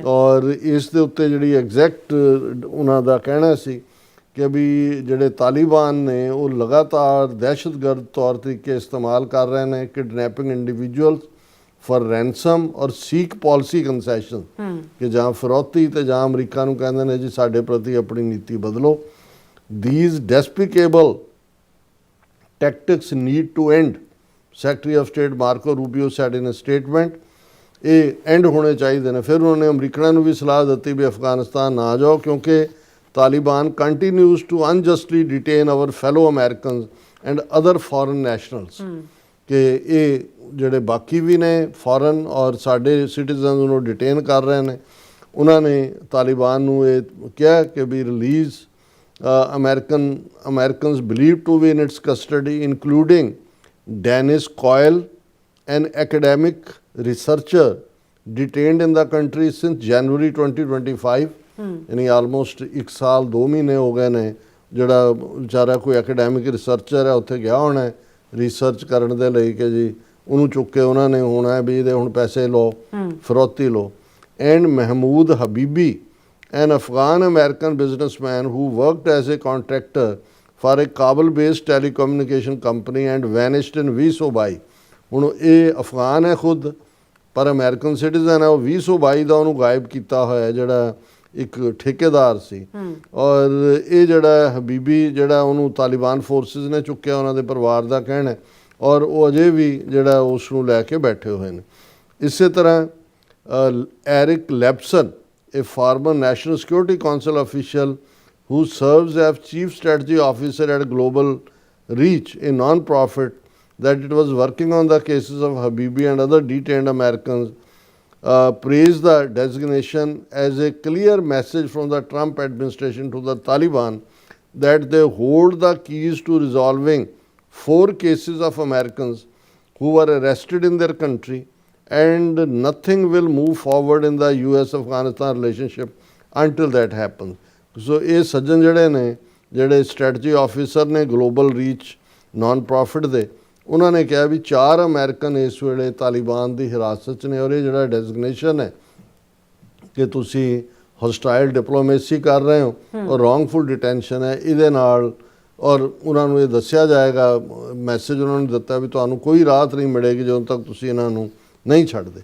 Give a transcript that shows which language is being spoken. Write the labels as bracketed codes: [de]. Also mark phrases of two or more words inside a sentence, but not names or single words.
[pa] ਔਰ ਇਸ ਦੇ ਉੱਤੇ ਜਿਹੜੀ ਐਗਜ਼ੈਕਟ ਉਹਨਾਂ ਦਾ ਕਹਿਣਾ ਸੀ ਕਿ ਵੀ ਜਿਹੜੇ ਤਾਲਿਬਾਨ ਨੇ ਉਹ ਲਗਾਤਾਰ ਦਹਿਸ਼ਤਗਰਦ ਤੌਰ ਤਰੀਕੇ ਇਸਤੇਮਾਲ ਕਰ ਰਹੇ ਨੇ, [en] kidnapping individuals for ransom and seek policy concession [pa] ਕਿ ਜਾਂ ਫਿਰੌਤੀ ਤੇ ਜਾਂ ਅਮਰੀਕਾ ਨੂੰ ਕਹਿੰਦੇ ਨੇ ਜੀ ਸਾਡੇ ਪ੍ਰਤੀ ਆਪਣੀ ਨੀਤੀ ਬਦਲੋ। [en] these despicable tactics need to end, Secretary of State Marco Rubio said in a statement। [pa] ਇਹ ਐਂਡ ਹੋਣੇ ਚਾਹੀਦੇ ਨੇ। ਫਿਰ ਉਹਨਾਂ ਨੇ ਅਮਰੀਕਨਾਂ ਨੂੰ ਵੀ ਸਲਾਹ ਦਿੱਤੀ ਵੀ ਅਫਗਾਨਿਸਤਾਨ ਨਾ ਜਾਓ ਕਿਉਂਕਿ ਤਾਲਿਬਾਨ [en] continues to unjustly detain our fellow Americans and other foreign nationals [pa] ਕਿ ਇਹ ਜਿਹੜੇ ਬਾਕੀ ਵੀ ਨੇ ਫੋਰਨ ਔਰ ਸਾਡੇ ਸਿਟੀਜ਼ਨਸ ਨੂੰ ਡਿਟੇਨ ਕਰ ਰਹੇ ਨੇ। ਉਹਨਾਂ ਨੇ ਤਾਲਿਬਾਨ ਨੂੰ ਇਹ ਕਿਹਾ ਕਿ ਵੀ [en] ਰਿਲੀਜ਼ Americans believed to be in its custody, including Dennis Coyle, an academic researcher detained in the country since January 2025। [pa] यानी almost 1 ਸਾਲ 2 ਮਹੀਨੇ ਹੋ ਗਏ ਨੇ ਜਿਹੜਾ ਵਿਚਾਰਾ ਕੋਈ ਐਕੈਡੈਮਿਕ ਰਿਸਰਚਰ ਹੈ ਉੱਥੇ ਗਿਆ ਹੋਣਾ ਹੈ ਰਿਸਰਚ ਕਰਨ ਦੇ ਲਈ ਕਿ ਜੀ ਉਹਨੂੰ ਚੁੱਕ ਕੇ ਉਹਨਾਂ ਨੇ ਹੋਣਾ ਵੀ ਇਹਦੇ ਹੁਣ ਪੈਸੇ ਲਓ ਫਿਰੌਤੀ ਲਓ। [en] ਐਂਡ ਮਹਿਮੂਦ ਹਬੀਬੀ, an Afghan-American businessman who worked as a contractor for a Kabul-based telecommunication company and vanished in 2022। [pa] ਹੁਣ ਇਹ ਅਫਗਾਨ ਹੈ ਖੁਦ ਪਰ ਅਮਰੀਕਨ ਸਿਟੀਜ਼ਨ ਹੈ। ਉਹ 2022 ਦਾ ਉਹਨੂੰ ਗਾਇਬ ਕੀਤਾ ਹੋਇਆ ਜਿਹੜਾ ਇੱਕ ਠੇਕੇਦਾਰ ਸੀ। ਔਰ ਇਹ ਜਿਹੜਾ ਹਬੀਬੀ ਜਿਹੜਾ ਉਹਨੂੰ ਤਾਲਿਬਾਨ ਫੋਰਸਿਸ ਨੇ ਚੁੱਕਿਆ ਉਹਨਾਂ ਦੇ ਪਰਿਵਾਰ ਦਾ ਕਹਿਣਾ ਹੈ ਔਰ ਉਹ ਅਜੇ ਵੀ ਜਿਹੜਾ ਉਸ ਨੂੰ ਲੈ ਕੇ ਬੈਠੇ ਹੋਏ ਨੇ। ਇਸੇ ਤਰ੍ਹਾਂ ਐਰਿਕ ਲੈਪਸਨ, [en] a former National Security Council official who serves as Chief Strategy Officer at Global Reach, a non-profit that it was working on the cases of Habibi and other detained Americans, praised the designation as a clear message from the Trump administration to the Taliban that they hold the keys to resolving 4 cases of Americans who were arrested in their country, and nothing will move forward in the US-Afghanistan relationship until that happens। [pa] ਸੋ ਇਹ ਸੱਜਣ ਜਿਹੜੇ ਨੇ ਜਿਹੜੇ [en] strategy officer [pa] ਨੇ ਗਲੋਬਲ ਰੀਚ [en] non profit [pa] ਦੇ, ਉਹਨਾਂ ਨੇ ਕਿਹਾ ਵੀ 4 ਅਮਰੀਕਨ ਇਸ ਵੇਲੇ ਤਾਲਿਬਾਨ ਦੀ ਹਿਰਾਸਤ 'ਚ ਨੇ ਔਰ ਇਹ ਜਿਹੜਾ ਡੈਜ਼ਿਗਨੇਸ਼ਨ ਹੈ ਕਿ ਤੁਸੀਂ [en] hostile diplomacy [pa] ਕਰ ਰਹੇ ਹੋ ਔਰ [en] wrongful detention [pa] ਹੈ ਇਹਦੇ ਨਾਲ, ਔਰ ਉਹਨਾਂ ਨੂੰ ਇਹ ਦੱਸਿਆ ਜਾਏਗਾ ਮੈਸੇਜ ਉਹਨਾਂ ਨੂੰ ਦਿੱਤਾ ਵੀ ਤੁਹਾਨੂੰ ਕੋਈ ਰਾਹਤ ਨਹੀਂ ਮਿਲੇਗੀ ਜਦੋਂ ਤੱਕ ਤੁਸੀਂ ਇਹਨਾਂ ਨੂੰ ਨਹੀਂ ਛੱਡਦੇ।